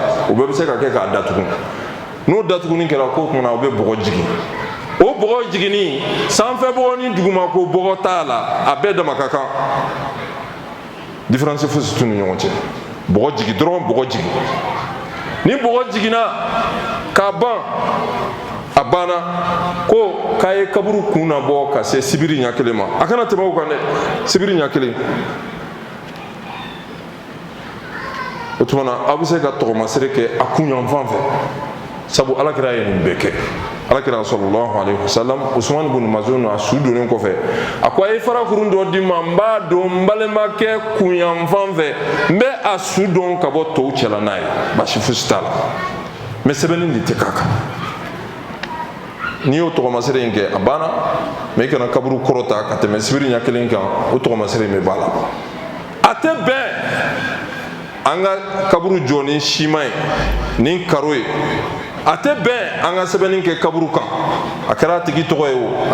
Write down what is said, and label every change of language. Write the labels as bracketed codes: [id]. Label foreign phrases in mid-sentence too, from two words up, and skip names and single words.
[bm] o bɛɛ bɛ se ka kɛ k'a datugu n'o datuguni kɛra ko tuma na o bɛ bɔgɔ jigin o bɔgɔ jiginni sanfɛ bɔgɔ ni dugumako bɔgɔ t'a la a bɛɛ dama ka kan différence fosi t'u ni ɲɔgɔn cɛ bɔgɔ jigin dɔrɔn bɔgɔ jigin ni bɔgɔ jiginna k'a ban a bana ko k'a ye kaburu kun na bɔ ka se sibiri ɲɛ kelen ma a kana tɛmɛ o kan dɛ sibiri ɲɛ kelen o tuma na aw bɛ se ka tɔgɔmasere kɛ a kun yanfan fɛ sabu alakira ye nin bɛɛ kɛ alakira [ar] صلى الله عليه وسلم [bm] Usman ibn Mazun a su donnen kɔfɛ a ko a ye farakurun dɔ di ma n b'a dɔn n balimakɛ kun yanfan fɛ n bɛ a su dɔn ka bɔ tɔw cɛla n'a ye basi fosi t'a la mɛ sɛbɛnni de tɛ k'a kan n'i y'o tɔgɔmasere in kɛ a banna mɛ i kana kaburu kɔrɔta ka tɛmɛ sibiri ɲɛ kelen kan o tɔgɔmasere in bɛ b'a la a tɛ bɛn an ka kaburu jɔ ni siman ye ni karo ye a tɛ bɛn an ka sɛbɛnni kɛ kaburu kan a kɛra a tigi tɔgɔ ye o a